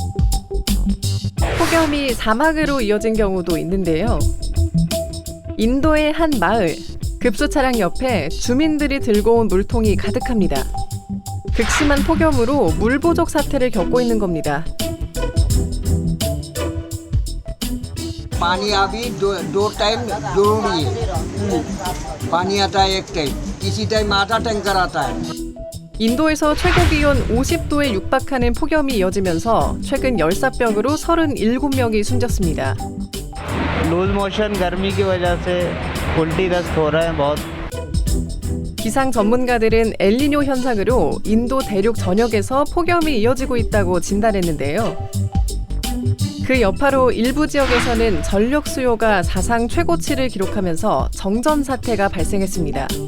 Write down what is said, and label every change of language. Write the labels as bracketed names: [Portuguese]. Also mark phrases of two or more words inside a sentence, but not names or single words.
[Korean] 폭염이 사막으로 이어진 경우도 있는데요. 인도의 한 마을, 급수 차량 옆에 주민들이 들고 온 물통이 가득합니다. 극심한 폭염으로 물 부족 사태를 겪고 있는 겁니다. [Hindi] पानी अभी दो टाइम जरूरी है। पानी आता है एक टाइम, किसी टाइम आधा टैंकर आता है। [Korean] 인도에서 최고 기온 50도에 육박하는 폭염이 이어지면서 최근 열사병으로 37명이 숨졌습니다. [English] loose motion [Hindi] गर्मी की वजह से उल्टी दस्त हो रहा है बहुत। [Korean] 기상 전문가들은 엘니뇨 현상으로 인도 대륙 전역에서 폭염이 이어지고 있다고 진단했는데요. 그 여파로 일부 지역에서는 전력 수요가 사상 최고치를 기록하면서 정전 사태가 발생했습니다.